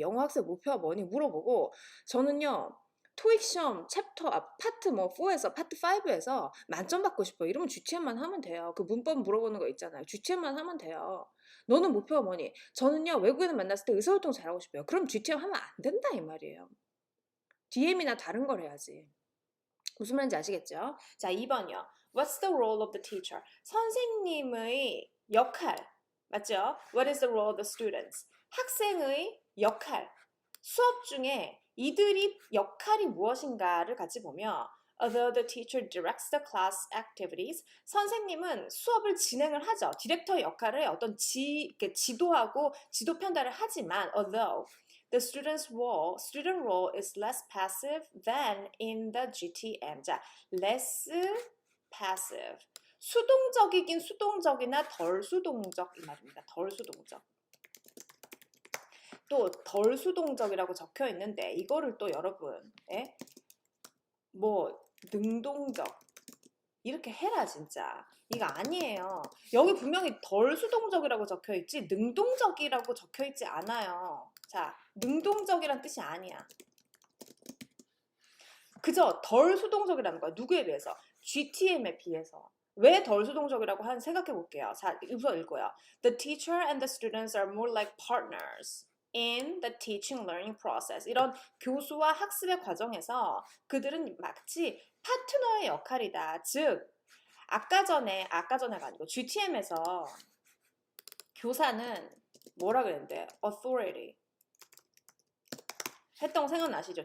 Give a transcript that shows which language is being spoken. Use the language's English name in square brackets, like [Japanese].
[Korean] 영어 학습 목표가 뭐니? 물어보고 저는요. 토익 시험 챕터 파트 4에서 파트 5에서 만점 받고 싶어요. 이러면 GTM만 하면 돼요. 그 문법 물어보는 거 있잖아요. GTM만 하면 돼요. 너는 목표가 뭐니? 저는요. 외국인을 만났을 때 의사소통 잘하고 싶어요. 그럼 GTM 하면 안 된다 이 말이에요. DM이나 다른 걸 해야지. 무슨 말인지 아시겠죠? 자, 2번이요. [English] What's the role of the teacher? [Korean] 선생님의 역할. 맞죠? [English] What is the role of the students? [Korean] 학생의 역할. 수업 중에 이들이 역할이 무엇인가를 같이 보며 [English] Although the teacher directs the class activities, [Korean] 선생님은 수업을 진행을 하죠. 디렉터의 역할을 어떤 지도하고 지도 편달을 하지만 [English] although the student role is less passive than in the GTM. [Korean] 자, [English] less passive. [Korean] 수동적이긴 수동적이나 덜 수동적 이 말입니다. 덜 수동적. 또 덜 수동적이라고 적혀 있는데 이거를 또 여러분 뭐 능동적 이렇게 해라 진짜. 이거 아니에요. 여기 분명히 덜 수동적이라고 적혀 있지 능동적이라고 적혀 있지 않아요. 자, 능동적이란 뜻이 아니야. 그저 덜 수동적이라는 거야. 누구에 비해서? GTM에 비해서. 왜 덜 수동적이라고 하는 생각해 볼게요. 자, 우선 읽고요. [English] The teacher and the students are more like partners in the teaching learning process. [Korean] 이런 교수와 학습의 과정에서 그들은 마치 파트너의 역할이다. 즉, 아까 전에가 아니고 GTM에서 교사는 뭐라 그랬는데? authority 했던 거 생각나시죠?